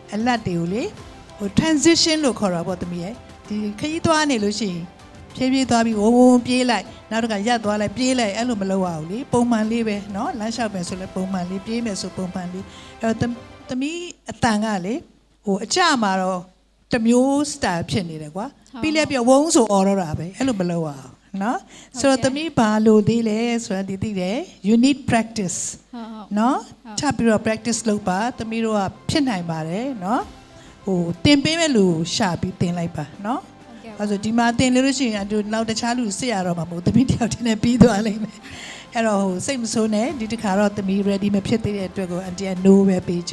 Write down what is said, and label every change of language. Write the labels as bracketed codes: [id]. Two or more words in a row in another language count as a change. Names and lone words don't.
[my] အလတ်တွေကိုလေဟို transition လို့ခေါ်တာပေါ့တမီးရဲ့ဒီခရီးသွားနေလို့ရှိရင်ဖြည်းဖြည်းသွားပြီးဝုန်းပြေးလိုက်နောက်တစ်ခါရပ်သွားလိုက်ပြေးလိုက်အဲ့လိုမလုပ်ရအောင်လေပုံမှန်လေးပဲနော်လမ်းလျှောက်ပဲဆိုလဲပုံမှန်လေးပြေးမယ်ဆိုပုံမှန်လေးအဲ့တော့တမီးအတန်ကလေဟိုအကြမှာတော့တမျိုး style ဖြစ်နေတယ်ကွာပြီးလဲပြဝုန်းဆိုអော်တော့တာပဲအဲ့လိုမလုပ်ရအောင်နော်ဆိုတော့သမီးဘာလို့သေးလဲဆိုတာဒီသိတယ် [en] you need practice [my] ဟုတ် နော်ထပ်ပြီးတော့ practice လုပ်ပါသမီးတို့ကဖြစ်နိုင်ပါတယ်နော်ဟိုတင်ပေးမဲ့လူရှာပြီးတင်လိုက်ပါနော်အဲဆိုဒီမှာတင်လို့ရှိရင်အတူနောက်တခြားလူစစ်ရတော့မှာမဟုတ်သမီးတယောက်တည်းနဲ့ပြီးသွားလိမ့်မယ်အဲ့တော့ဟိုစိတ်မဆိုးနဲ့ဒီတစ်ခါတော့သမီး ready မဖြစ်သေးတဲ့အတွက်ကိုအန်တီက no ပဲပေးချင်ပါတယ်နော်